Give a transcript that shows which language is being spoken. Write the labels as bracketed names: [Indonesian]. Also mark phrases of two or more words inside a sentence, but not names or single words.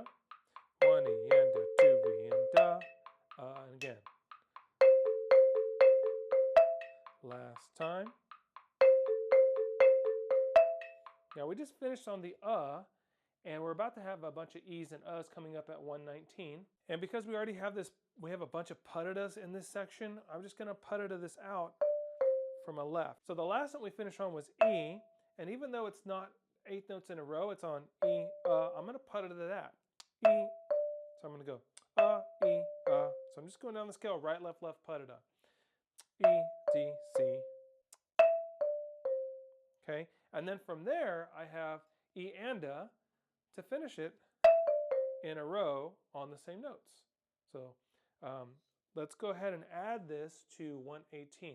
[English] 1 E and a 2 E and and again. Last time. Now we just finished on the and we're about to have a bunch of E's and U's coming up at 119. And because we already have this, we have a bunch of puh-duh-duhs in this section, I'm just going to puh-duh-duh this out from a left. So the last note we finished on was E, and even though it's not 8 notes in a row, it's on E, I'm going to puh-duh-duh that. E, so I'm going to go E, So I'm just going down the scale, right, left, left, puh-duh-duh. E, D, C. Okay, and then from there I have E and to finish it in a row on the same notes. So let's go ahead and add this to 118.